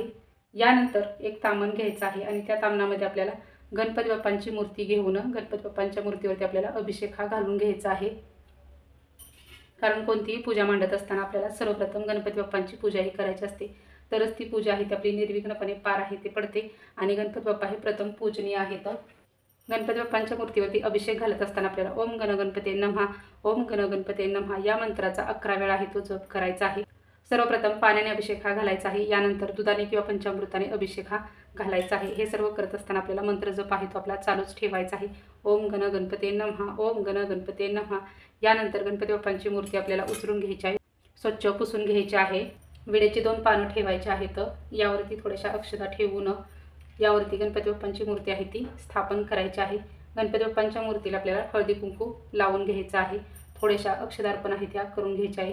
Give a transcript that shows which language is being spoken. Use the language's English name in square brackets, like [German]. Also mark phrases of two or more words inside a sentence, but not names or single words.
[Marathi] यानंतर एक तामण घ्यायचं आहे आणि त्या तामणामध्ये आपल्याला गणपती बाप्पांची मूर्ती घेऊन गणपती बाप्पांच्या मूर्तीवरती आपल्याला अभिषेक हा घालून घ्यायचा आहे। कारण कोणतीही पूजा मांडत असताना आपल्याला सर्वप्रथम गणपती बाप्पांची पूजा ही करायची असते, तरच ती पूजा आहे ती आपली निर्विघ्नपणे पार आहे ते पडते आणि गणपती बाप्पा हे प्रथम पूजनीय आहेत। गणपती बाप्पांच्या मूर्तीवरती अभिषेक घालत असताना आपल्याला [Sanskrit] ओम गणगणपते नमः ओम गणगणपते नमः [Marathi] या मंत्राचा 11 वेळा आहे तो जप करायचा आहे। सर्वप्रथम पाण्याने अभिषेक हा घालायचा आहे, यानंतर दुधाने किंवा पंचामृताने अभिषेक हा घालायचा आहे। हे सर्व करत असताना आपल्याला मंत्र जप आहे तो आपला चालूच ठेवायचा आहे। [Sanskrit] ओम गणगणपते नमः ओम गणगणपते नमः। [Marathi] यानंतर गणपती बाप्पांची मूर्ती आपल्याला उचलून घ्यायची आहे, स्वच्छ पुसून घ्यायची आहे। विड्याची 2 पानं ठेवायची आहेत, यावरती थोड्याशा अक्षता ठेवून यावरती गणपती बाप्पांची मूर्ती आहे ती स्थापन करायची आहे। गणपती बाप्पांच्या मूर्तीला आपल्याला हळदी कुंकू लावून घ्यायचं आहे, थोड्याशा अक्षता अर्पण आहे त्या करून घ्यायच्या आहे।